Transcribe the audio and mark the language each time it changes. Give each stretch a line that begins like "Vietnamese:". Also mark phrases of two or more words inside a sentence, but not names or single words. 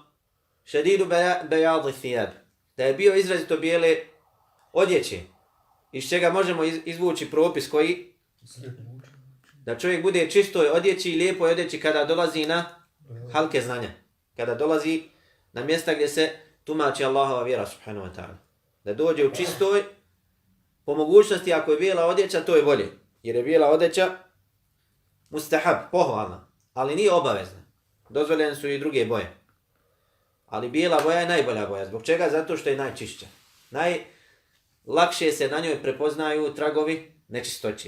Arabic: شديد بياض الثياب,
Bosnian: da je bio izrazito bijele odjeće, iz čega možemo izvući propis koji da čovjek bude čistoj odjeći i lijepoj odjeći kada dolazi na halke znanja, kada dolazi na mjesta gdje se tumači Allahova vjera
Arabic: سبحانه وتعالى.
Bosnian: Da dođe u čistoj, po mogućnosti ako je bijela odjeća, to je bolje, jer je bijela odjeća mustahab, pohvalna, ali nije obavezna. Dozvoljene su i druge boje. Ali bijela boja je najbolja boja. Zbog čega? Zato što je najčišća. Najlakše se na njoj prepoznaju tragovi nečistoće.